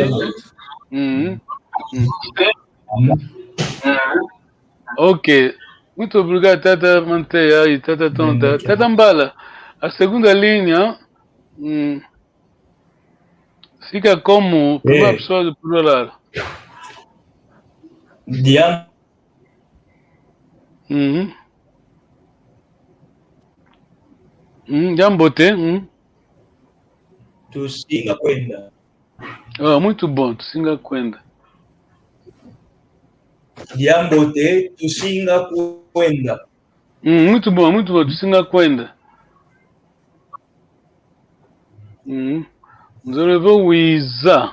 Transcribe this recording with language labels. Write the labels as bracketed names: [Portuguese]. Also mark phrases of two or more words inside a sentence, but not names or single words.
[Portuguese] Ok. Muito obrigado, Tata Manteia e Tata Tonta. Tata Mbala, a segunda linha fica como primeira pessoa do plural. [Kongo] Jambote. Tusinga Kwenda. [Portuguese] Muito bom, [Kongo] Tusinga Kwenda. Yambote, Tusinga Kwenda. [Portuguese] Muito bom, [Kongo] Tusinga Kwenda. Nos levou Wiza.